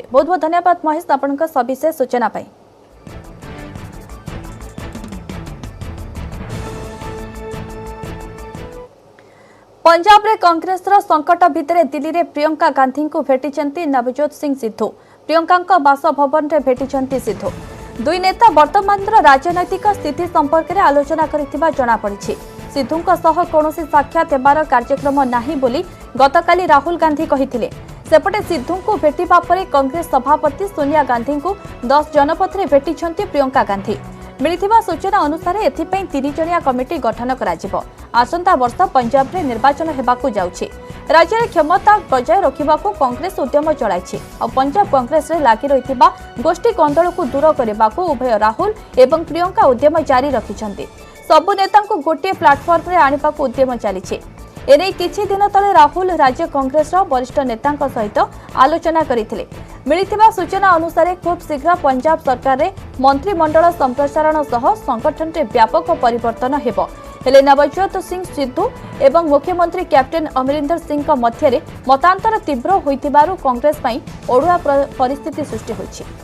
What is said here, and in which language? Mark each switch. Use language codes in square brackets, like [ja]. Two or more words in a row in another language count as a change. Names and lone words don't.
[or] ବହୁତ ବହୁତ ଧନ୍ୟବାଦ ମହେଶ ଆପଣଙ୍କୁ ସବିଶେଷ ସୂଚନା ପାଇଁ। ପଞ୍ଜାବରେ କଂଗ୍ରେସର ସଙ୍କଟ ଭିତରେ ଦିଲ୍ଲୀରେ ପ୍ରିୟଙ୍କା ଗାନ୍ଧୀଙ୍କୁ ଭେଟିଛନ୍ତି ନବଜୋତ ସିଂହ ସିଦ୍ଧୁ। ପ୍ରିୟଙ୍କା ବାସଭବନରେ ଭେଟିଛନ୍ତି ସିଦ୍ଧୁ। ଦୁଇ ନେତା ବର୍ତ୍ତମାନ ରାଜନୈତିକ ସ୍ଥିତି ସମ୍ପର୍କରେ ଆଲୋଚନା କରିଥିବା ଜଣାପଡ଼ିଛି। ସିଦ୍ଧୁଙ୍କ ସହ କୌଣସି ସାକ୍ଷାତ ହେବାର କାର୍ଯ୍ୟକ୍ରମ ନାହିଁ ବୋଲି ଗତକାଲି ରାହୁଲ ଗାନ୍ଧୀ କହିଥିଲେ। ସେପଟେ ସିଦ୍ଧୁଙ୍କୁ ଭେଟିବା ପରେ କଂଗ୍ରେସ ସଭାପତି ସୋନିଆ ଗାନ୍ଧୀଙ୍କୁ 10 ଜନପଥରେ ଭେଟିଛନ୍ତି ପ୍ରିୟଙ୍କା ଗାନ୍ଧୀ। ମିଳିଥିବା ସୂଚନା ଅନୁସାରେ ଏଥିପାଇଁ 3 ଜଣିଆ କମିଟି ଗଠନ କରାଯିବ। ଆସନ୍ତା ବର୍ଷ ପଞ୍ଜାବରେ ନିର୍ବାଚନ ହେବାକୁ ଯାଉଛି। ରାଜ୍ୟରେ କ୍ଷମତା ବଜାୟ ରଖିବାକୁ କଂଗ୍ରେସ ଉଦ୍ୟମ ଚଳାଇଛି। ଆଉ ପଞ୍ଜାବ କଂଗ୍ରେସରେ ଲାଗି ରହିଥିବା ଗୋଷ୍ଠୀ କନ୍ଦଳକୁ ଦୂର କରିବାକୁ ଉଭୟ ରାହୁଲ ଏବଂ ପ୍ରିୟଙ୍କା ଉଦ୍ୟମ ଜାରି ରଖିଛନ୍ତି। ସବୁ ନେତାଙ୍କୁ ଗୋଟେ ପ୍ଲାଟଫର୍ମରେ ଆଣିବାକୁ ଉଦ୍ୟମ ଚାଲିଛି। ଏଣେ କିଛି ଦିନ ତଳେ ରାହୁଲ ରାଜ୍ୟ କଂଗ୍ରେସ ବରିଷ୍ଠ ନେତା ସହିତ ଆଲୋଚନା କରିଥିଲେ। ମିଳିଥିବା ସୂଚନା ଅନୁସାରେ ଖୁବ ଶୀଘ୍ର ପଞ୍ଜାବ ସରକାରରେ ମନ୍ତ୍ରିମଣ୍ଡଳ ସମ୍ପ୍ରସାରଣ ସହ ସଙ୍ଗଠନରେ ବ୍ୟାପକ ପରିବର୍ତ୍ତନ ହେବ। ହେଲେ ନବଜୋତ ସିଂହ ସିଦ୍ଧୁ ଏବଂ ମୁଖ୍ୟମନ୍ତ୍ରୀ କ୍ୟାପ୍ଟେନ ଅମରିନ୍ଦର ସିଂହ ମଧ୍ୟ ମତାନ୍ତର ତୀବ୍ର ହେଉଥିବାରୁ କଂଗ୍ରେସ ପାଇଁ ଅଡୁଆ ପରିସ୍ଥିତି ସୃଷ୍ଟି ହୋଇଛି।